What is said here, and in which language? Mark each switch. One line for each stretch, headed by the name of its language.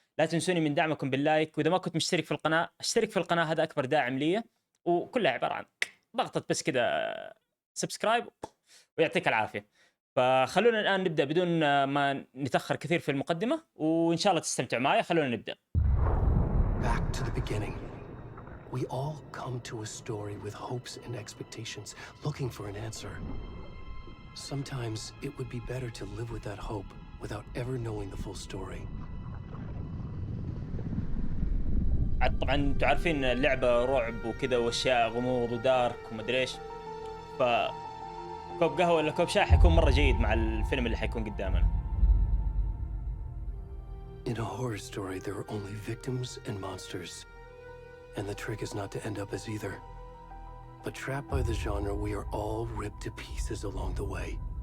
Arabic: لا تنسوني من دعمكم باللايك، وإذا ما كنت مشترك في القناة اشترك في القناة، هذا أكبر داعم لي. وكلها عبارة عن ضغطة بس كده سبسكرايب ويعطيك العافية. فخلونا الآن نبدأ بدون ما نتأخر كثير في المقدمة، وإن شاء الله تستمتع معي. خلونا نبدأ.
English: Back to the beginning. We all come to a story with hopes and expectations, looking for an answer. Sometimes it would be better to live with that hope without ever knowing the full story.
Arabic: طبعا انتم عارفين اللعبة رعب وكذا واشياء غموض ودارك ومدري ايش، ف كوب قهوة ولا كوب شاي حيكون مرة جيد مع الفيلم اللي حيكون قدامنا.
English: In a horror story, there are only victims and monsters. And the trick is not to end up as either. But trapped by the genre, we are all ripped to pieces along the way.